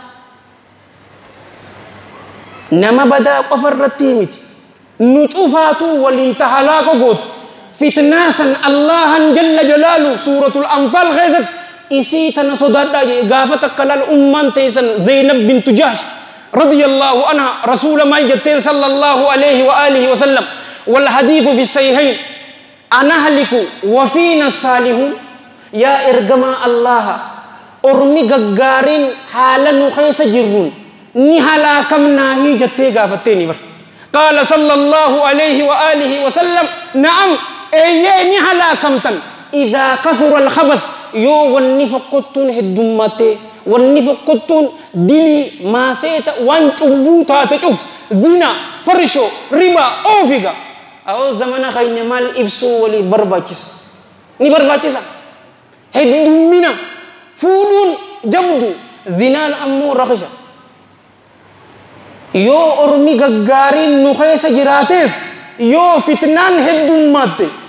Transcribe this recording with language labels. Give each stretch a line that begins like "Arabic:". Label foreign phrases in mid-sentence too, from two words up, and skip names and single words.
Oromo: nama badaa qofa irratti miti nu cufaatu waliin tahalaaqa gootu fitnaa san allahan
Arabic: جل جلاله
Oromo: suuratul anfaal keessatti isii tana sodaadhaa jee gaafa takka laal ummaan teessan Zaynab bintu
Arabic: Jahsh رضي الله عنها رسول
Oromo: maal jetteen
Arabic: صلى الله عليه وآله وسلم والحديث في الصحيحين أنهلك وفينا الصالحون يا
Oromo: ergamaa allaha ormi gaggaarin haala nu keessa jirruun ni halaakamnaa hii jettee gaafatteeni bar
Arabic: قال صلى الله عليه وآله وسلم نعم
Oromo: eeyyee ni halaakamtan
Arabic: إذا كثر الخبث yoo
Oromo: wanni foqqottuun heddummattee wanni foqqottuun dilii maaseeta waan cubbuu taate cuf zina farsho riba oofiga awoo zamana keenya maal ibsuu waliif barbaachisa ni barbaachisa heddummina fuudhuun jabdu zinaan ammoo rakisha yoo ormi gaggaariin nu keessa jiraates yoo fitnaan heddummatte